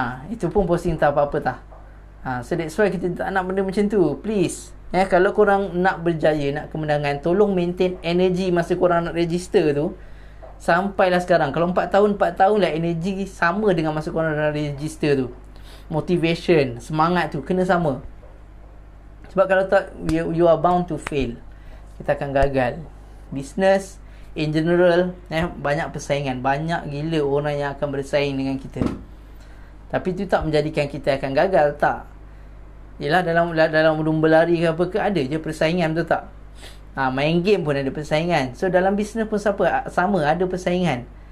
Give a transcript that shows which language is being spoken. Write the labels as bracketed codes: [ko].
[ms] Itu pun posting tak apa-apa tak. [en] So that's why [ms] kita tak nak benda macam tu. Please. Kalau korang nak berjaya, nak kemenangan, tolong maintain energy masa korang nak register tu. Sampailah sekarang. Kalau 4 tahun lah energi sama dengan masa korang dalam register tu. Motivation, semangat tu kena sama. Sebab kalau tak, [en] you are bound to fail. [ms] Kita akan gagal. Business in general, banyak persaingan. Banyak gila orang yang akan bersaing dengan kita. Tapi itu tak menjadikan kita akan gagal, tak. Yelah, dalam lomba lari ke apa ke, ada je persaingan, betul tak? Main game pun ada persaingan. So dalam bisnes pun sama ada persaingan.